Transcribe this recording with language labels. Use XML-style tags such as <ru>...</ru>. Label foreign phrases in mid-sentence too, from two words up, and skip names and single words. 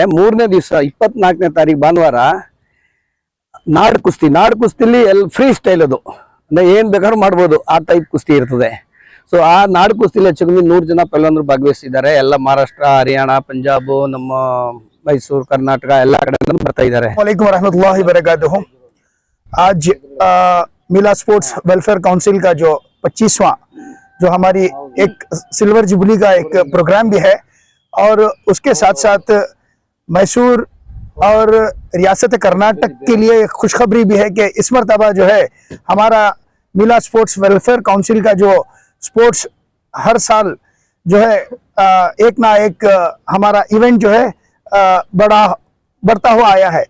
<kn>3ನೇ ದಿವಸ 24ನೇ ತಾರೀಕು ಭಾನುವಾರ ನಾಡ್ ಕುಸ್ತಿಲಿ</kn> <en>free style,</en> <kn>ಅದು ಅಂದ್ರೆ ಏನ್ ಬೇಕಾದ್ರೂ ಮಾಡ್ಬೋದು, ಆ ಟೈಪ್ ಕುಸ್ತಿ ಇರ್ತದೆ। ಸೊ ಆ ನಾಡ್ ಕುಸ್ತಿಲಿ ಹೆಚ್ಚು ಕಮ್ಮಿ 100 ಜನ ಪೈಲ್ವಾನರು ಭಾಗವಹಿಸಿದ್ದಾರೆ। ಎಲ್ಲ ಮಹಾರಾಷ್ಟ್ರ, ಹರಿಯಾಣ, ಪಂಜಾಬ್, ನಮ್ಮ ಮೈಸೂರು, ಕರ್ನಾಟಕ ಎಲ್ಲ ಕಡೆ ಬರ್ತಾ ಇದ್ದಾರೆ।</kn> <ar>وعليكم رحمة الله بركاته.</ar> <hi>आज मिला स्पोर्ट्स वेलफेयर काउंसिल का जो 25वां जो हमारी एक</hi> <en>silver jubilee</en> <hi>का एक प्रोग्राम भी है और उसके साथ साथ मैसूर और रियासत कर्नाटक के लिए खुशखबरी भी है कि इस मरतबा जो है हमारा मिला स्पोर्ट्स वेलफेयर काउंसिल का जो स्पोर्ट्स हर साल जो है एक ना एक हमारा इवेंट जो है बढ़ता हुआ आया है।</hi>